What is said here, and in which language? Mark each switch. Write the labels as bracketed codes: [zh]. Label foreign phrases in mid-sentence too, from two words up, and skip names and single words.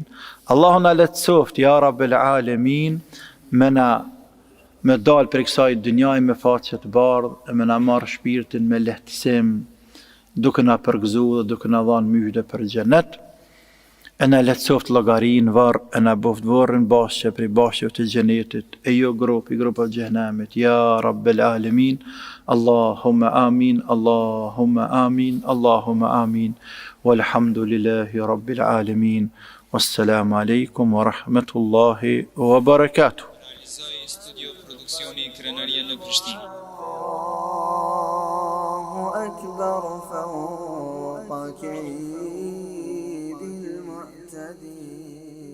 [sq] Allahu na lehtësoft, [ar] يا رب العالمين, [sq] me dal për kësaj dynjaj me faqe të bardhë, e me na marr shpirtin me lehtësim, duke na përgëzu dhe duke na dhanë myshde për xhenet. E na lehtësoft llogarin varr, e na boft varrin bashkë për bashkë të xhenetit, e jo grupi xhenemit. [ar] يا رب العالمين. اللهم آمين، اللهم آمين، اللهم آمين. والحمد لله رب العالمين. والسلام عليكم ورحمة الله وبركاته. [sq] Realizoi studio produksioni Krenaria në Prishtinë. [ar] الله أكبر فوق كيد المعتدين.